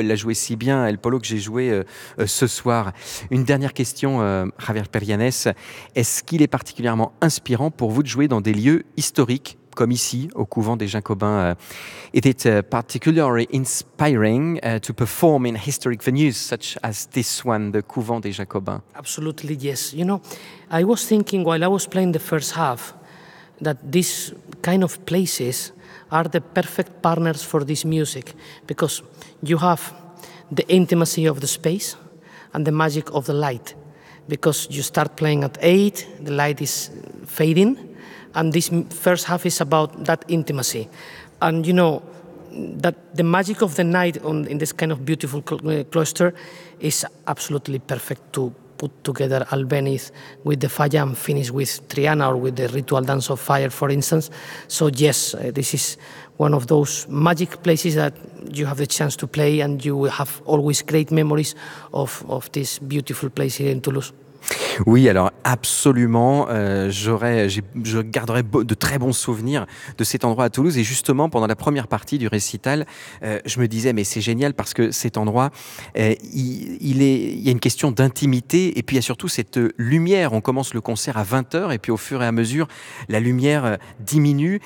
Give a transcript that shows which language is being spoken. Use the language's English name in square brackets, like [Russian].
[French] Elle l'a joué si bien, El Polo, que j'ai joué ce soir. Une dernière question, Javier Perianès. Est-ce qu'il est particulièrement inspirant pour vous de jouer dans des lieux historiques, comme ici, au couvent des Jacobins? [English] Is it particularly inspiring to perform in historic venues such as this one, the couvent des Jacobins? Absolutely, yes. You know, I was thinking while I was playing the first half that these kind of places are the perfect partners for this music because you have the intimacy of the space and the magic of the light. Because you start playing at 8, the light is fading, and this first half is about that intimacy. And you know, that the magic of the night in this kind of beautiful cloister is absolutely perfect to put together Albéniz with the Falla and finish with Triana or with the Ritual Dance of Fire, for instance. So yes, this is one of those magic places that you have the chance to play and you will have always great memories of this beautiful place here in Toulouse. [French] Oui, alors absolument, je garderai de très bons souvenirs de cet endroit à Toulouse. Et justement, pendant la première partie du récital, je me disais, mais c'est génial parce que cet endroit, il y a une question d'intimité. Et puis, il y a surtout cette lumière. On commence le concert à 20h et puis au fur et à mesure, la lumière diminue.